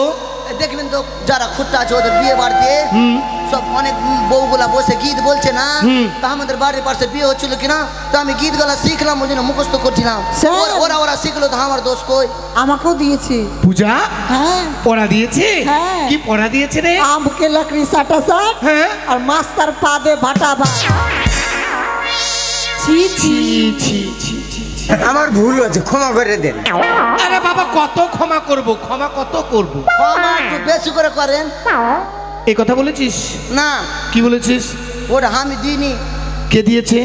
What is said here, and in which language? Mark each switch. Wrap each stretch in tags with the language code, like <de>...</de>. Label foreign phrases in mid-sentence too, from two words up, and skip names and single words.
<bn>দেখবেন তো যারা খুঁটটা আছে ওদের বিয়ে বাড়িতে সব অনেক বউগুলা বসে গীত বলছে না তা আমাদের বাড়ির পাশে বিয়ে হচ্ছিল কিনা তো আমি গীতগুলা শিখলাম ওই জন্য মুখস্থ করছিলাম স্যার। ওরা শিখলো তো আমার দোষ কই আমাকেও দিয়েছে পূজা হ্যাঁ পড়া দিয়েছে হ্যাঁ। কি পড়া দিয়েছে রে</bn> <bho>आम के लकड़ी साटा साट</bho> <bn>হ্যাঁ</bn> <bho>और मास्टर पादे भाटा भाट</bho> <bn>ছি ছি ছি ছি ছি ছি। আমার ভুল হয়েছে ক্ষমা করে দেন আরে বাবা কত ক্ষমা করব ক্ষমা কত করব আমার একটু বেশি করে করেন এই কথা বলেছিস না কি বলেছিস ওটা আমি দিইনি। কে দিয়েছে?</bn>